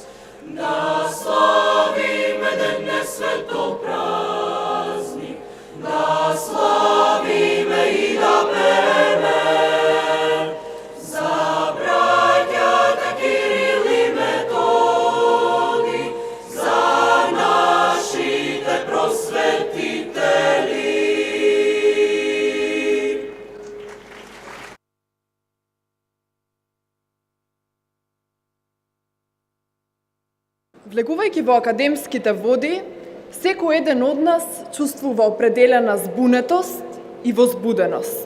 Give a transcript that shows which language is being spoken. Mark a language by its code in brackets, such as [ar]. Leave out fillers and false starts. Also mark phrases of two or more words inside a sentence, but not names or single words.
[mk] Да славиме денне светол празник, да славиме и да пеме за браќата Кирил и Методиј, за нашите просветители. Влегувајќи во академските води, секој еден од нас чувствува определена збунетост и возбуденост.